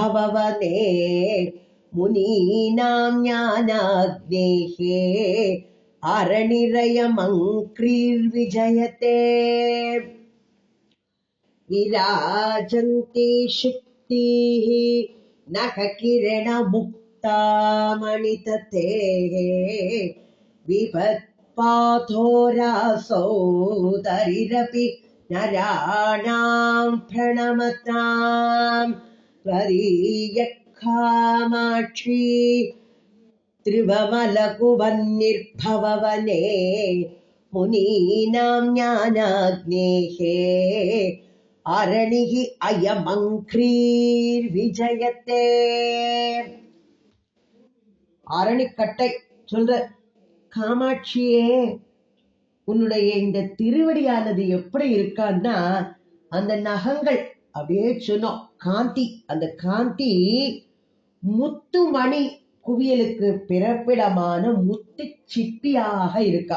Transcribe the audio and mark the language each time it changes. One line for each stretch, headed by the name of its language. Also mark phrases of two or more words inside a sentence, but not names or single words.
Sanskrit: त्रिवमलकुवन्निर्भववने मुनीनां ज्ञानाग्नेः अरणिरयमङ्क्रीर्विजयते विराजन्ति शुक्तिः नखकिरणमुक्तामणिततेः विभत्पाथो रासौ दरिरपि नराणां प्रणमताम् त्वदीयखामाक्षी त्रिवमलकुवन्निर्भववने मुनीनां ज्ञानाग्नेः अरणिः अयमङ्क्रीर्विजयते.
Tamil: அரணிக்கட்டை சொல்ற, காமாட்சியே உன்னுடைய இந்த திருவடியானது எப்படி இருக்கான்னா, அந்த நகங்கள் அப்படியே சொன்னோம் காந்தி, அந்த காந்தி முத்துமணி குவியலுக்கு பிறப்பிடமான முத்து சிப்பியாக இருக்கா.